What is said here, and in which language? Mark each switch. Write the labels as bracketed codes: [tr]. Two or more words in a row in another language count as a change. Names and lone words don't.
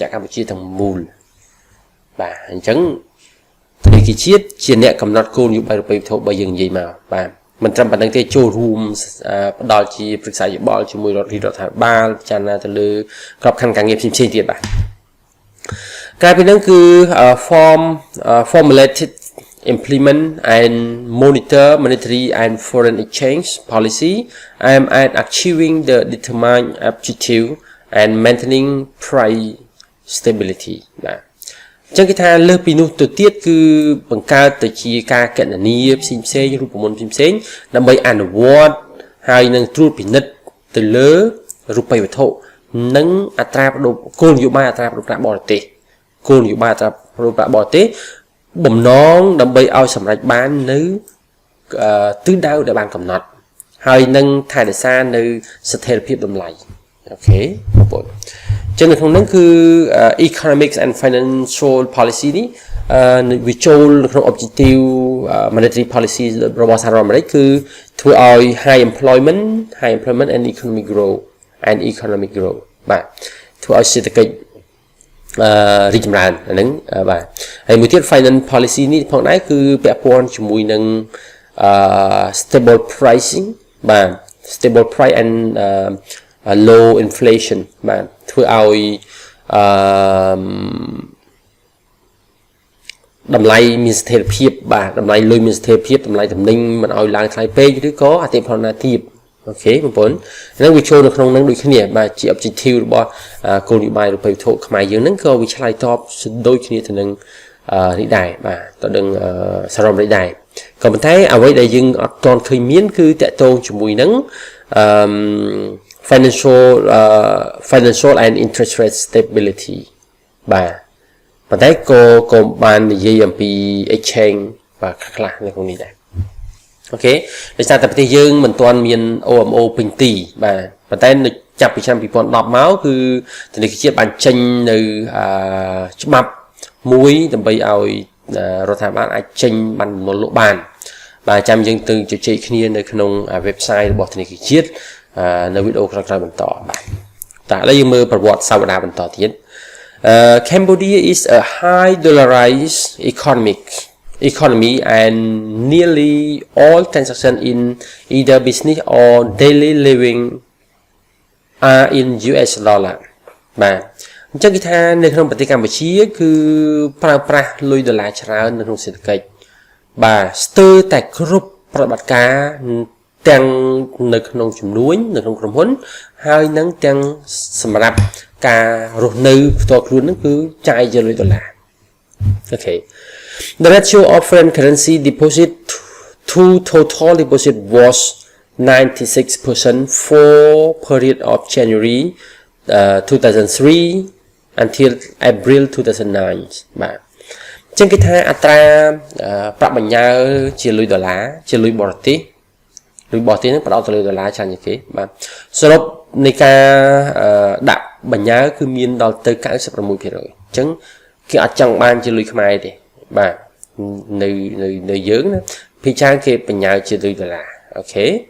[km] ក្រកម្ពុជាទាំងមូលបាទអញ្ចឹងធនាគារជាតិជាអ្នកកំណត់គោលនយោបាយរូបិយវត្ថុបើយើងនិយាយមកបាទមិនត្រឹមប៉ុណ្្នឹងទេចូលរួមផ្ដល់ជាប្រឹក្សាយោបល់ជាមួយរដ្ឋាភិបាលពិចារណាទៅលើក្របខ័ណ្ឌការងារផ្សេងៗទៀតបាទក្រៅពីនោះគឺ [en] formulated implement and monitor monetary and foreign exchange policy aimed at achieving the determined objective and maintaining price stability [km] បាទចឹងគេថាលើសពីនោះទៅទៀតគឺបង្កើតទៅជាការកណនីផ្សេងរូបមន្តផ្សេងដើម្បីអនុវត្តហើយនឹងត្រួតពិនិត្យទៅ លើរូបិយវត្ថុនិងអត្រាប្តូរគោលនយោបាយអត្រាប្តូរប្រាក់បរទេសគោលនយោបាយអត្រាប្តូរប្រាក់បរទេសបំណងដើម្បីឲ្យ សម្រេចបាននៅទិសដៅដែលបានកំណត់ហើយនឹងថែរក្សានៅស្ថិរភាពតម្លៃអូខេបង ប្អូនចឹងនៅក្នុងហ្នឹងគឺ [en] economics and financial policy [km] នេះវាចូលនៅក្នុង objective [en] monetary policy [km] របស់សហរដ្ឋអាមេរិកគឺធ្វើឲ្យ [en] high employment and economic growth [km] បាទធ្វើឲ្យសេដ្ឋកិច្ចរីកចម្រើនអាហ្នឹងបាទហើយមួយទៀត [en] finance policy [km] នេះផងដែរគឺពាក់ព័ន្ធជាមួយនឹង [en] stable pricing [km] បាទ [en] stable price and low inflation [km] បាទធ្វើឲ្យ តម្លៃមានស្ថិរភាពបាទតម្លៃលុយមានស្ថិរភាពតម្លៃទំនិញមិនឲ្យឡើងថ្លៃពេកឬក៏អតិផរណាទាបអូខេបងប្អូនហ្នឹងវាចូលនៅក្នុងហ្នឹងដូចគ្នាបាទជា objective របស់គោលនយោបាយរូបិយវត្ថុខ្មែរយើងហ្នឹងក៏វាឆ្លើយតបដូចគ្នាទៅនឹងនេះដែរបាទទៅនឹងសហរដ្ឋអាមេរិកដែរក៏ប៉ុន្តែអ្វីដែលយើងអត់ទាន់ឃើញមានគឺតកតងជាមួយនឹង [en] financial and interest rate stability [km] បាទប៉ុន្តែក៏បាននិយាយអំពី exchange បាទខ្លះនៅក្នុងនេះដែរអូខេដោយសារតែប្រទេសយើងមិនទាន់មាន OMO ពេញទីបាទប៉ុន្តែនៅចាប់ពីឆ្នាំ2010មកគឺធនាគារជាតិ បានចេញនៅច្បាប់មួយដើម្បីឲ្យរដ្ឋាភិបាលអាចចេញបានបំណុលលក់បានបាទចាំយើងទៅជជែកគ្នានៅក្នុង website របស់ធនាគារជាតិនៅវីដេអូក្រោយ ៗបន្តបាទតែឥឡូវយើងមើលប្រវត្តិសាវតាបន្តទៀត [en] Cambodia is a high dollarized economy and nearly all transactions in either business or daily living are in US dollar [km] បាទអញ្ចឹងគេថានៅក្នុងប្រទេសកម្ពុជាគឺ ប្រើប្រាស់លុយដុល្លារច្រើននៅក្នុងសេដ្ឋកិច្ចបាទស្ទើរតែគ្រប់ប្រតិបត្តិការទាំងនៅក្នុងចំនួននៅក្នុងក្រុមហ៊ុនហើយនឹងទាំងសម្រាប់ការរស់នៅផ្ទាល់ខ្លួនហ្នឹងគឺចាយជាលុយដុល្លារអូខេ [en] The ratio of foreign currency deposit to total deposit was 96% for period of January 2003 until April 2009 [km] បាទចឹងគេថាអត្រាប្រាក់ បញ្ញើជាលុយដុល្លារជាលុយបរទេសហ្នឹងផ្ដោតទៅលើដុល្លារច្រើនជាងគេបាទសរុបនៃការដាក់បញ្ញើគឺមានដល់ទៅ 96% អញ្ចឹងគេអត់ចង់បានជាលុយខ្មែរទេបាទនៅយើងណាភាគច្រើនគេបញ្ញើជាលុយដុល្លារអូខេ